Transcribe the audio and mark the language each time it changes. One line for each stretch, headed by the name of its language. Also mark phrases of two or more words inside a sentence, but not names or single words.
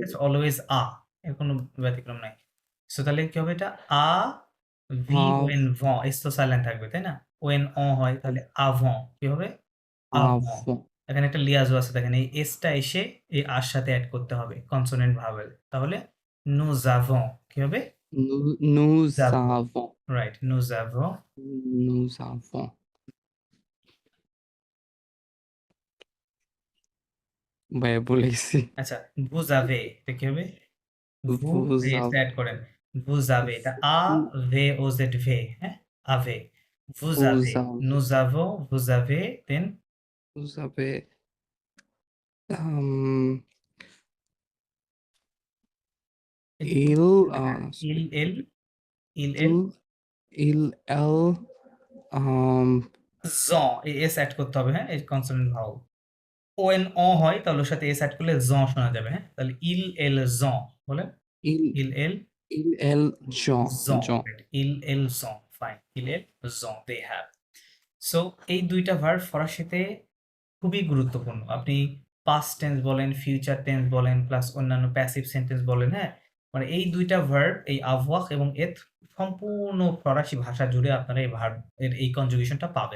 Bangla: আছে, অলওয়েজ আ, এর কোনো ব্যতিক্রম নাই। সো তাহলে কি হবে এটা? আ, ভি ও এন ভঁ, এস তো সাইলেন্ট থাকবে, তাই না? ও এন অ হয়, তাহলে আভঁ, কি হবে? আভঁ,
French: avant,
Bangla: এখানে একটা লিয়াজও আছে দেখেন, এই এসটা এসে এই আর সাথে অ্যাড করতে হবে
English: consonant vowel,
Bangla: তাহলে
French: nous avons
Bangla: কি হবে?
French: Nous avons, avons.
Bangla: রাইট,
French: nous avons। Nous avons.
Bangla: ভাইয়া ভুলে গেছি। আচ্ছা,
French: vous avez
Bangla: এটা কি হবে?
French: vous Vous et avez.
Bangla: অ্যাড করেন,
French: vous avez, এটা a v o z v, হ্যাঁ, avez, vous Vous avez, avez. nous avons, vous avez, then Vous avez. Um, il. il elle, il Il. Il. Elle.
Bangla: জন, এই এস অ্যাড করতে হবে, হ্যাঁ, এই
English: consonant vowel.
Bangla: ওয়েন অ হয় তাহলে ওর সাথে এস অ্যাড করলে জন শোনা যাবে, হ্যাঁ, তাহলে
French: il elle ont
Bangla: বলে,
French: Il. il elle Il. Elle. Jean. জন, Jean. il elle ont, ফাইন, il elle ont,
English: they have.
Bangla: সো এই দুইটা ভার্ব ফরাসিতে খুবই গুরুত্বপূর্ণ। আপনি
English: past tense
Bangla: বলেন,
English: future tense
Bangla: বলেন, প্লাস অন্যান্য
English: passive sentence
Bangla: বলেন, হ্যাঁ, মানে এই দুইটা ভার্ব, এই avoir এবং être, সম্পূর্ণ ফরাসি ভাষা জুড়ে আপনারা এই ভার্ব এর এই কনজুগেশনটা পাবেন।